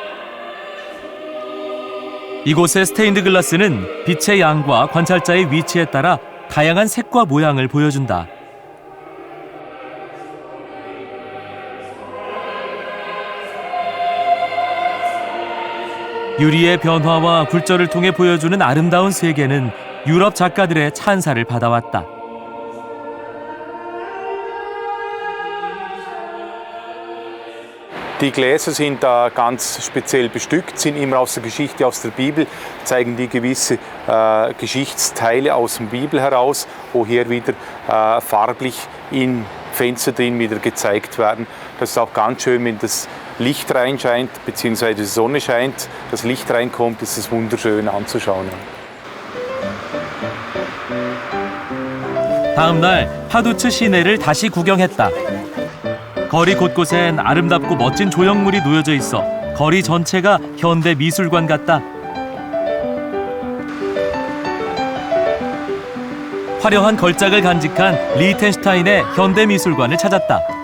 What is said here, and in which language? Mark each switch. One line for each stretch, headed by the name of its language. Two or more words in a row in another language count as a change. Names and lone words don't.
Korean: 이곳의 스테인드 글라스는 빛의 양과 관찰자의 위치에 따라 다양한 색과 모양을 보여준다. 유리의 변화와 굴절을 통해 보여주는 아름다운 세계는 유럽 작가들의 찬사를 받아왔다.
German: Die Gläser sind da ganz speziell bestückt, sind immer aus der Geschichte, aus der Bibel, zeigen die gewisse Geschichtsteile aus der Bibel heraus, wo hier wieder farblich in Fenster drin wieder gezeigt werden. Das ist auch ganz schön, wenn das Licht reinscheint, beziehungsweise die Sonne scheint, das Licht reinkommt, ist es wunderschön anzuschauen.
Korean: 다음 날 파두츠 시내를 다시 구경했다. 거리 곳곳엔 아름답고 멋진 조형물이 놓여져 있어 거리 전체가 현대 미술관 같다. 화려한 걸작을 간직한 리텐슈타인의 현대 미술관을 찾았다.